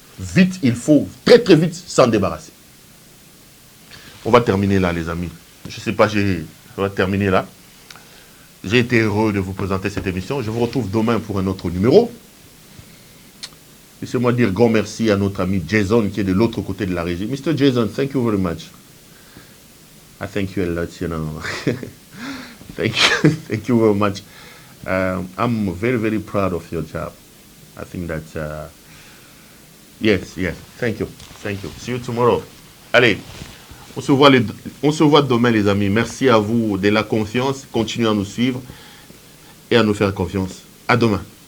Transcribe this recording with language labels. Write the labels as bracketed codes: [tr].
[fr] Vite, il faut très très vite s'en débarrasser. On va terminer là, les amis. Je ne sais pas, on va terminer là. J'ai été heureux de vous présenter cette émission. Je vous retrouve demain pour un autre numéro. Laissez-moi dire grand merci à notre ami Jason qui est de l'autre côté de la régie. [en] Mr. Jason, thank you very much. I thank you a lot, you know. Thank you very much. I'm very, very proud of your job. I think that, yes, thank you. See you tomorrow. [fr] Allez, on se voit demain, les amis. Merci à vous de la confiance. Continuez à nous suivre et à nous faire confiance. À demain.